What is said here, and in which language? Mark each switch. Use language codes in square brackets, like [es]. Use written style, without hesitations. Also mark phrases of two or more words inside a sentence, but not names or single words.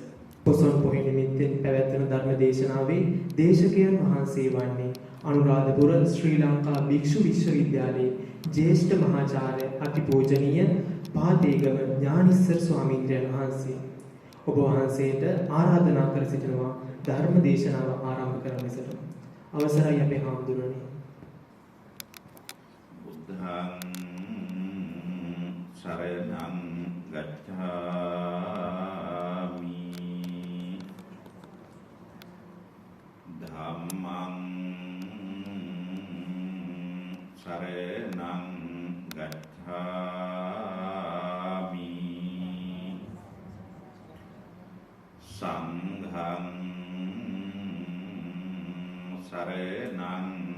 [si] පොසොන් පොහොය නිමිත්තෙන් පැවැත්වෙන ධර්ම දේශනාවේ දේශකයන් වහන්සේ වන්නේ අනුරාධපුර ශ්‍රී ලංකා භික්ෂු විශ්වවිද්‍යාලයේ ජ්‍යෙෂ්ඨ මහාචාර්ය අතිපූජනීය පාතේගම ඥානිස්සර ස්වාමීන් වහන්සේ. ඔබ වහන්සේට ආරාධනා කර සිටිනවා ධර්ම දේශනාව ආරම්භ කරන ලෙසට. අවසරයි අපේ හාමුදුරනේ. [pi] බුද්ධං සරණං ගච්ඡාමි ධම්මං සරණං ගච්ඡාමි සංඝං සරණං